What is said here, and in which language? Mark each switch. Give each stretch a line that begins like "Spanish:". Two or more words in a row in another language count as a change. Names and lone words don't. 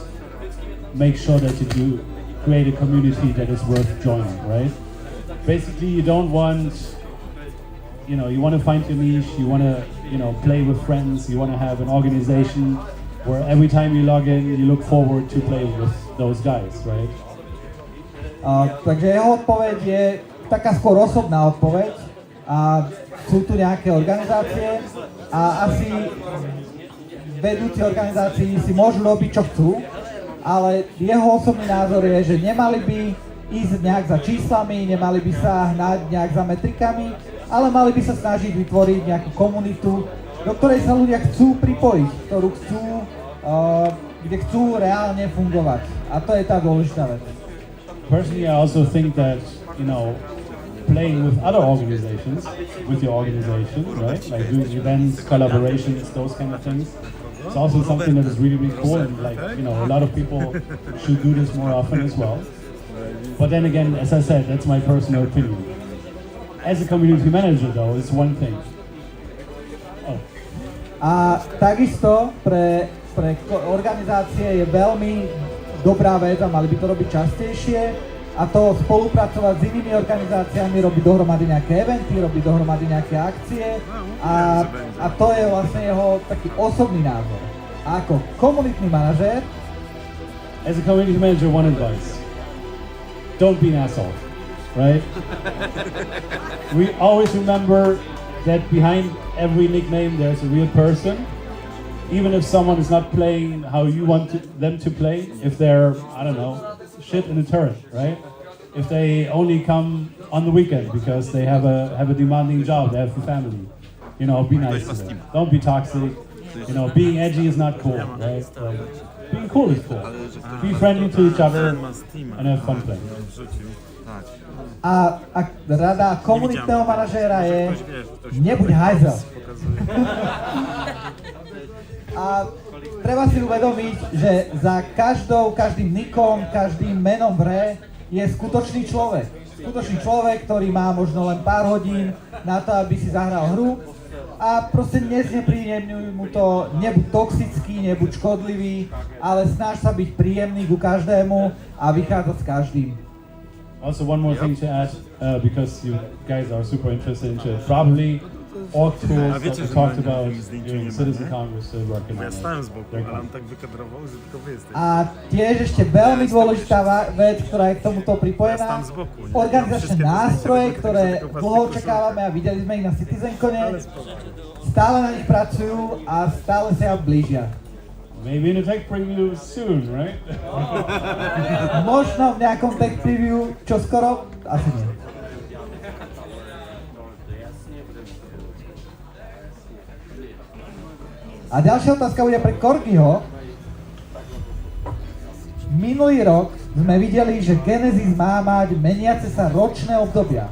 English: Make sure that you create a community that is worth joining, right? Basically, you don't want, you know, you want to find your niche, you want to, you know, play with friends, you want to have an organization where every time you log in, you look forward to play with those guys, right?
Slovak: Takže jeho odpoveď je taká skôr osobná odpoveď. Sú tu nejaké organizácie a asi vedúci organizácií si môžu robiť, čo chcú, ale jeho osobný názor je, že nemali by ísť nejak za číslami, nemali by sa hnať nejak za metrikami, ale mali by sa snažiť vytvoriť nejakú komunitu, do ktorej sa ľudia chcú pripojiť, kde chcú reálne fungovať. A to je tá dôležitá vec.
English: Personally, I also think that, you know, playing with other organizations, with your organization, right? Like doing events, collaborations, those kind of things. It's also something that is really, really cool, and like, you know, a lot of people should do this more often as well. But then again, as I said, that's my personal opinion. As a community manager, though, it's one thing. Oh.
Slovak: A takisto pre organizácie je veľmi dobrá vec a mali by to robiť častejšie, a to spolupracovať s inými organizáciami, robiť dohromady nejaké eventy, robiť dohromady nejaké akcie, a to je vlastne jeho taký osobný názor. A ako komunitný manažér,
English: as a community manager, one advice: don't be an asshole, right? We always remember that behind every nickname there's a real person. Even if someone is not playing how you want them to play, if they're, I don't know, shit in a turret, right? If they only come on the weekend because they have a demanding job, they have a family, you know, be nice to them. Don't be toxic. You know, being edgy is not cool, right? Like, being cool is cool. Be friendly to each other and have fun playing.
Slovak: a rada komunitného manažéra je nebuď hajzel. A treba si uvedomiť, že za každým nikom, každým menom v hre je skutočný človek. Skutočný človek, ktorý má možno len pár hodín na to, aby si zahral hru, a proste neznepríjemňuj mu to, nebuď toxický, nebuď škodlivý, ale snaž sa byť príjemný ku každému a vychádzať s každým.
English: Also, one more thing to add, because you guys are super interested into it. Probably org tools that we talked about during Citizen Congress are working on it.
Slovak: A tiež ešte veľmi dôležitá vec, ktorá je k tomuto pripojená, organizačné nástroje, ktoré dlho očakávame a videli sme ich na CitizenCone, stále na nich pracujú a stále sa blížia.
English: Maybe in a tech preview soon, right?
Slovak: Možno v nejakom
English: tech preview
Slovak: čoskoro, asi nie. A ďalšia otázka bude pre Corkyho. Minulý rok sme videli, že Genesis má mať meniace sa ročné obdobia.